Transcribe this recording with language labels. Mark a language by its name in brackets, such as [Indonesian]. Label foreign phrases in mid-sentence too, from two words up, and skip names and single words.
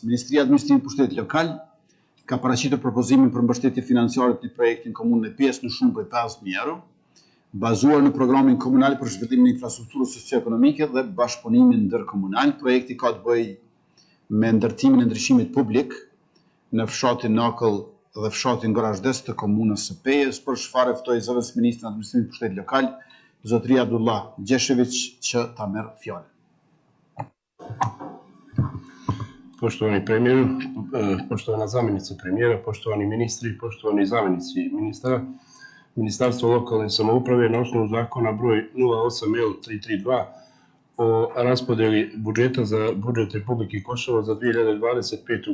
[Albanian] Ministria e Administrimit të Pushtetit Lokal ka paraqitur propozimin për mbështetje financiare të projektit në komunën e Pejës në shumë prej 50.000 euro, bazuar në programin komunal për zhvillimin e infrastrukturës socio-ekonomike dhe bashkëpunimin ndërkomunal. Projekti ka të bëjë me ndërtimin e ndryshimit publik në fshatin Nakëll dhe fshatin Gorazdes të komunës së Pejës, për çfarë ftoi zëvendës ministrin e Administrimit të Pushtetit Lokal, zotëria Abdullah Gjeshević, që ta merr fjalën. [Bosnian] Poštovani premijer, poštovana zamjenica premijera, poštovani ministri, poštovani zamjenici ministra, Ministarstvo lokalne samouprave na osnovu zakona broj 08L332 o raspodjeli budžeta za budžet Republike Kosovo za 2025.